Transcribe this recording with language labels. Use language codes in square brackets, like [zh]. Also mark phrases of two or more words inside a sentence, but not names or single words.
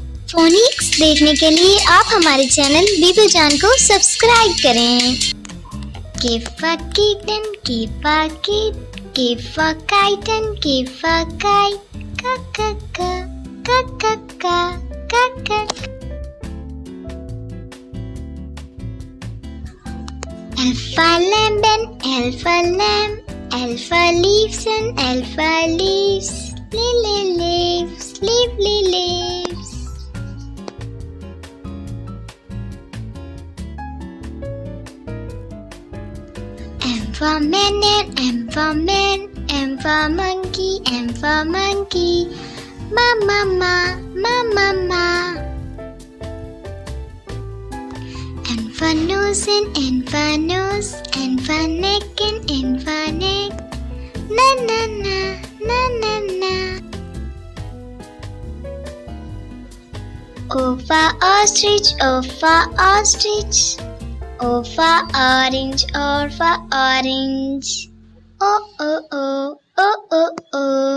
[hi] फोनिक्स देखने के लिए आप हमारे चैनल बीबू जान को सब्सक्राइब करें। [en] K for kitten, K for kid, K for kitten, K for kite, ka ka ka, ka ka ka, ka ka. L for lemon, L for lamb, L for leaves and L for leaves, lily leaves, lively leaves. M for man and M for man, M for monkey, M for monkey, ma ma ma, ma ma ma. N for nose and N for nose, N for neck and N for neck, na na na, na na na. O for ostrich, O for ostrich, O for orange, O for orange, O O O, O O O.